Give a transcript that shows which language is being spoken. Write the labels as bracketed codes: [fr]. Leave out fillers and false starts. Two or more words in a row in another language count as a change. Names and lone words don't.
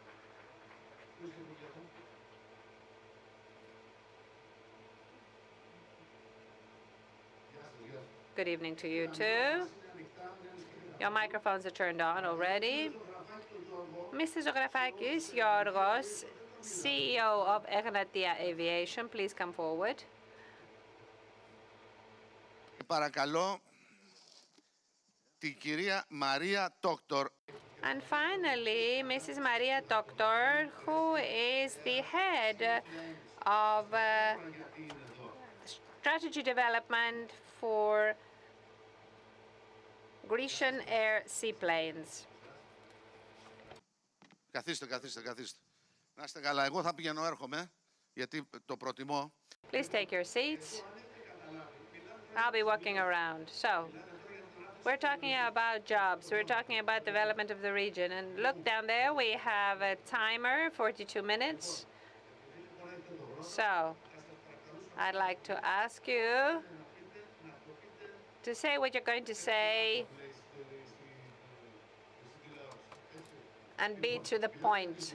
[en] Good evening to you too. Your microphones are turned on already. Mr. Zografakis Yorgos, CEO of Egnatia Aviation, please come forward. [el] Παρακαλώ την κυρία Μαρία Τόκτορ. [en] And finally, Mrs. Maria Toktor, who is the head of strategy development for Grecian Air seaplanes. [el] Καθίστε. Να είστε καλά. Εγώ θα πηγαίνω έρχομαι, γιατί το προτιμώ. [en] Please take your seats. I'll be walking around. So, we're talking about jobs. We're talking about development of the region. And look down there, we have a timer, 42 minutes. So, I'd like to ask you to say what you're going to say and be to the point.